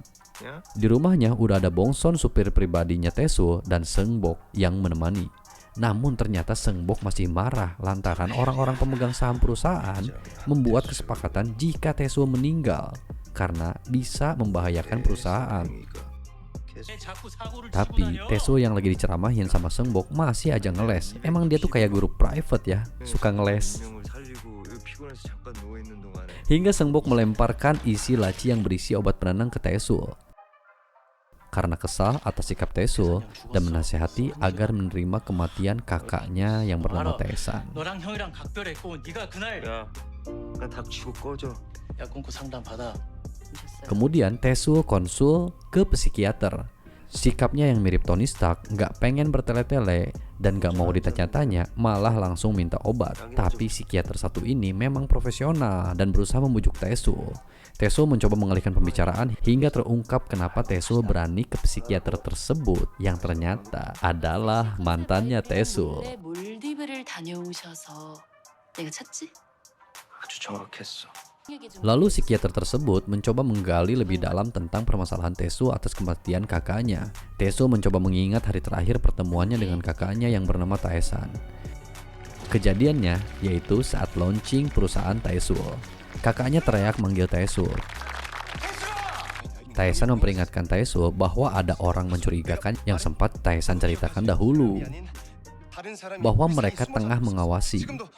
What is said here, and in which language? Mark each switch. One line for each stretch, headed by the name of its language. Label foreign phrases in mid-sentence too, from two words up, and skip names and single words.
Indonesian: Di rumahnya udah ada Bong-son supir pribadinya Tae-soo dan Seung-bok yang menemani. Namun ternyata Seung-bok masih marah lantaran orang-orang pemegang saham perusahaan membuat kesepakatan jika Tae-soo meninggal karena bisa membahayakan perusahaan.
Korean: 자꾸 사고를 치고
Indonesian: Tapi
Korean: 다녀.
Indonesian: Tae-soo yang lagi diceramahin sama Seung-bok masih aja ngeles. Emang dia tuh kayak guru private ya, suka ngeles. Hingga Seung-bok melemparkan isi laci yang berisi obat penenang ke Tae-soo. Karena kesal atas sikap Tae-soo dan menasehati agar menerima kematian kakaknya yang bernama Tae-san.
Korean: 너랑 형이랑 각별했고 네가 그날 야, 나 닥치고 꺼져. 약 끊고 상담 받아.
Indonesian: Kemudian Tae-soo konsul ke psikiater. Sikapnya yang mirip Tony Stark, nggak pengen bertele-tele dan nggak mau ditanya-tanya, malah langsung minta obat. Tapi psikiater satu ini memang profesional dan berusaha membujuk Tae-soo. Tae-soo mencoba mengalihkan pembicaraan hingga terungkap kenapa Tae-soo berani ke psikiater tersebut yang ternyata adalah mantannya Tae-soo.
Korean: 몰디브를 다녀오셔서 내가 찾지? 아주 정확했어.
Indonesian: Lalu psikiater tersebut mencoba menggali lebih dalam tentang permasalahan Tae-soo atas kematian kakaknya. Tae-soo mencoba mengingat hari terakhir pertemuannya dengan kakaknya yang bernama Tae-san. Kejadiannya yaitu saat launching perusahaan Tae-soo. Kakaknya teriak manggil Tae-soo. Tae-san memperingatkan Tae-soo bahwa ada orang mencurigakan yang sempat Tae-san ceritakan dahulu, bahwa mereka tengah mengawasi.